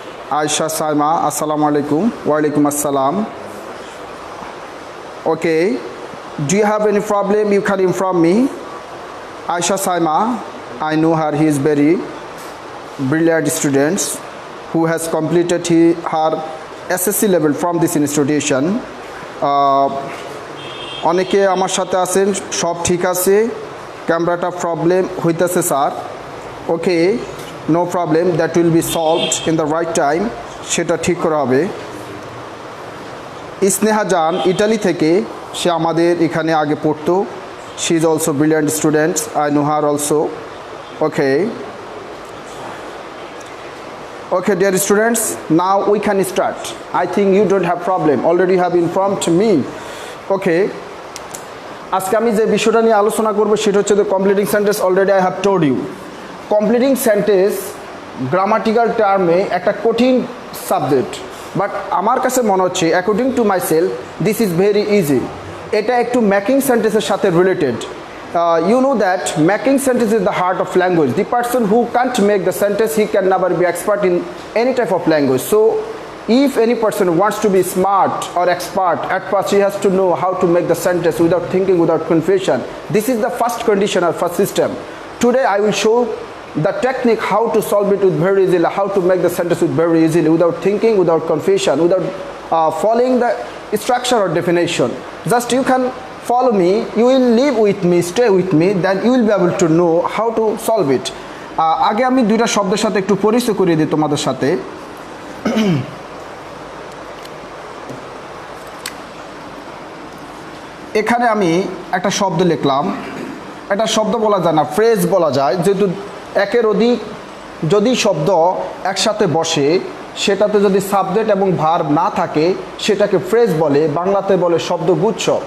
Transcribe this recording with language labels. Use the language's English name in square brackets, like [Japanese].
[English] Aisha Saima, assalamu alaikum, wa alaikum assalam. Okay, do you have any problem? You can inform me. Aisha Saima, I know her. He is very brilliant student who has completed her SSC level from this institution. [Bangla] অনেকে আমার সাথে আছেন, সব ঠিক আছে, ক্যামেরাটা problem হইতেছে sir. [English] okay, no problem, that will be solved in the right time, [Bangla] সেটা ঠিক করা হবে। স্নেহা জান ইটালি থেকে, সে আমাদের এখানে আগে পড়তো। [English] She is also brilliant student, I know her also. Okay okay dear students, now we can start. I think you don't have problem, already have informed me. [Bangla] ওকে, আজকে আমি যে বিষয়টা নিয়ে আলোচনা করবো সেটা হচ্ছে completing sentence. [English] already I have told you [Bangla] completing sentence grammatical টার্মে একটা কঠিন সাবজেক্ট, বাট আমার কাছে মনে হচ্ছে [English] According to my self this is very easy. [Bangla] এটা একটু মেকিং সেন্টেন্সের সাথে related. [English] You know that making sentence is the heart of language. The person who can't make the sentence, he can never be expert in any type of language. So if any person wants to be smart or expert, at first he has to know how to make the sentence without thinking, without confusion. This is the first condition or first system. Today I will show the technique how to solve it with very easily, how to make the sentence with very easily, without thinking, without confusion, without following the structure or definition. Just you can follow me, you will live with me, stay with me, then you will be able to know how to solve it. [Bangla] আগে আমি দুইটা শব্দের সাথে একটু পরিচয় করিয়ে দিই তোমাদের সাথে। এখানে আমি একটা শব্দ লিখলাম, একটা শব্দ বলা যায় না, ফ্রেজ বলা যায়, যেহেতু একের অধিক যদি শব্দ একসাথে বসে সেটাতে যদি সাবজেক্ট এবং ভার্ব না থাকে সেটাকে ফ্রেজ বলে, বাংলাতে বলে শব্দগুচ্ছ।